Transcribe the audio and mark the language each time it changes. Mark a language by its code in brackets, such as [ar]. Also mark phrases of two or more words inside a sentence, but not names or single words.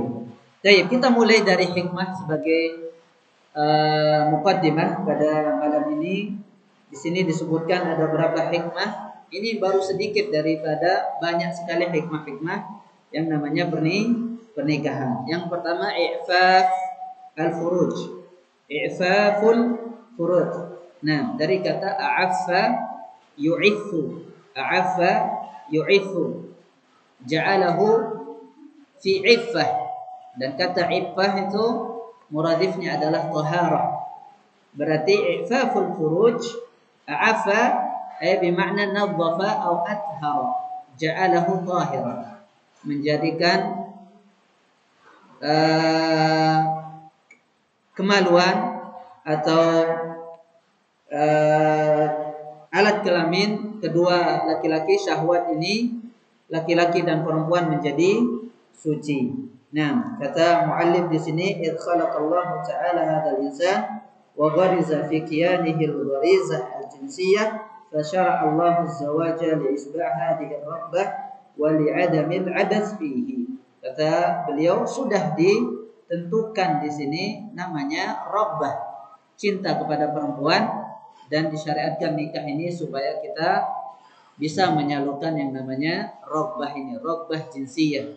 [id] Baik, kita mulai dari hikmah sebagai muqaddimah pada malam ini. Di sini disebutkan ada berapa hikmah. Ini baru sedikit daripada banyak sekali hikmah-hikmah yang namanya pernikahan. Yang pertama, [ar] إعفاف الفروج. إعفاف الفروج. [id] Nah, dari kata [ar] أعف يعف. أعف يعف. جعله في عفة. [id] Dan kata iffah itu muradifnya adalah taharah. Berarti [ar] إعفاف الفروج, أعف أي بمعنى نظف [id] atau athara. [ar] جعله طاهرا. [id] Menjadikan kemaluan atau alat kelamin kedua laki-laki, syahwat ini laki-laki dan perempuan menjadi suci. Nah, kata muallif di sini, [ar] إذ خلق الله تعالى هذا الإنسان وغرز في كيانه الغريزة الجنسية فشرع الله الزواج لإشباع هذه الرغبة ولعدم العبث فيه. [id] Kata beliau, sudah ditentukan di sini namanya raghbah, cinta kepada perempuan, dan disyariatkan nikah ini supaya kita bisa menyalurkan yang namanya raghbah ini, [ar] رغبة جنسية.